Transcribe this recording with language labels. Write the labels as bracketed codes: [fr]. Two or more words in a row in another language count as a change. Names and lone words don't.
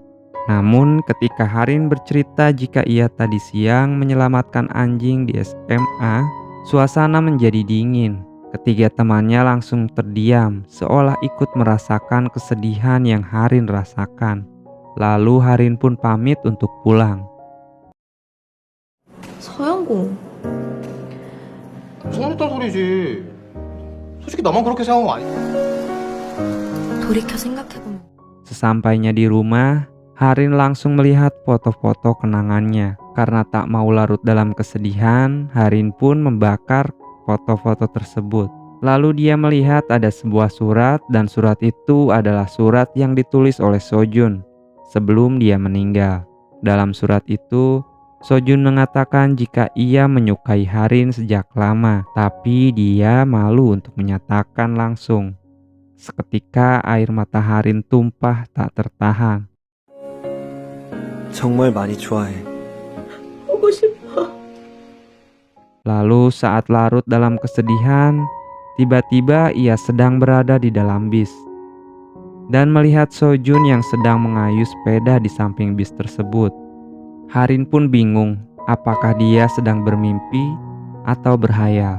[id] Namun ketika Harin bercerita jika ia tadi siang menyelamatkan anjing di SMA, suasana menjadi dingin. Ketiga temannya langsung terdiam, seolah ikut merasakan kesedihan yang Harin rasakan. Lalu Harin pun pamit untuk pulang. [ko] 서영고. 소문났단 소리지. 솔직히 나만 그렇게 생각한 거 아니야? 돌이켜 생각해보면 [id] Sesampainya di rumah, Harin langsung melihat foto-foto kenangannya. Karena tak mau larut dalam kesedihan, Harin pun membakar foto-foto tersebut. Lalu dia melihat ada sebuah surat dan surat itu adalah surat yang ditulis oleh Sojun sebelum dia meninggal. Dalam surat itu, Sojun mengatakan jika ia menyukai Harin sejak lama, tapi dia malu untuk menyatakan langsung. Seketika air mata Harin tumpah tak tertahan. [ko] 정말 많이 좋아해. 보고 싶어. [id] Lalu saat larut dalam kesedihan, tiba-tiba ia sedang berada di dalam bis dan melihat Sojun yang sedang mengayuh sepeda di samping bis tersebut. Harin pun bingung apakah dia sedang bermimpi atau berhayal.